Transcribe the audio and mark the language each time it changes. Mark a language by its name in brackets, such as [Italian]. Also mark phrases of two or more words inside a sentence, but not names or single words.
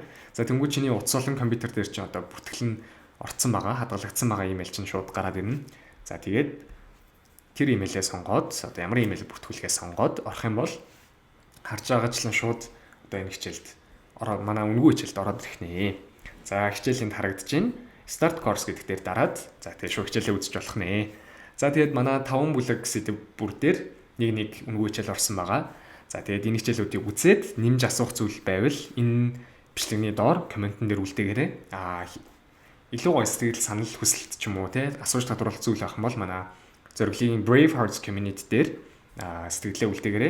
[Mongolian] За тэнгуү чиний утас олон компьютер дээр чинь одоо бүртгэл нь орцсон байгаа, хадгалагдсан байгаа имэйл чинь шууд гараад ирнэ. За тэгээд тэр имэйлээ сонгоод одоо ямар имэйл бүртгүүлэхээ сонгоод орох юм бол харж байгаачлан шууд одоо энэ хичээлд манай үнэгүй хичээлд ороод ирэх нэ. За хичээлэнд харагдаж байна. [English] Start course [Mongolian] гэдэг дээр дараад за тэгээд шууд хичээлээ үзэж болох нэ. За тэгээд манай 5 бүлэг сэдв бүр дээр нэг үнэгүй хичээл орсон байгаа. За тэгээд энэ хичээлүүдийг үзээд нэмж асуух зүйл байвал энэ бичлэгний доор комментэн дээр үлдээгээрэй. Илүү гоё сэтгэл санал хүсэлт ч юм уу те асууж тодруулах зүйл авах юм бол манай зориглогийн Brave Hearts community дээр сэтгэлээ үлдээгээрэй.